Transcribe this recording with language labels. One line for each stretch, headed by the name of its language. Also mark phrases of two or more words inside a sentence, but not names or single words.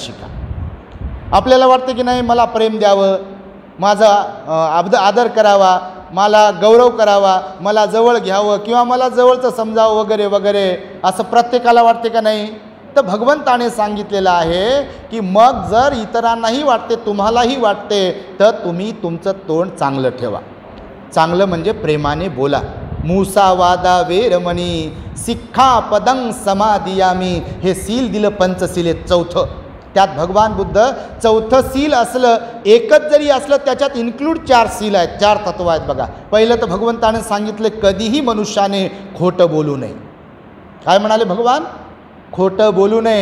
Marathi: आपल्याला वाटतं की नाही मला प्रेम द्यावं, माझा आदर करावा, मला गौरव करावा, मला जवळ घ्यावं किंवा मला जवळचं समजावं वगैरे वगैरे असं प्रत्येकाला वाटते का नाही? तर भगवंताने सांगितलेलं आहे की मग जर इतरांनाही वाटते, तुम्हालाही वाटते, तर तुम्ही तुमचं तोंड चांगलं ठेवा. चांगलं म्हणजे प्रेमाने बोला.
Pali: मुसावादा वेरमणी सिक्खापदं समादियामी,
Marathi: हे सील दिलं पंचशीलेत चौथं. त्यात भगवान बुद्ध चौथं सील असलं, एकच जरी असलं त्याच्यात इन्क्लूड 4 सील आहेत, 4 तत्व आहेत बघा. पहिलं तर भगवंताने सांगितलं कधीही मनुष्याने खोटं बोलू नये. काय म्हणाले भगवान? खोटं बोलू नये.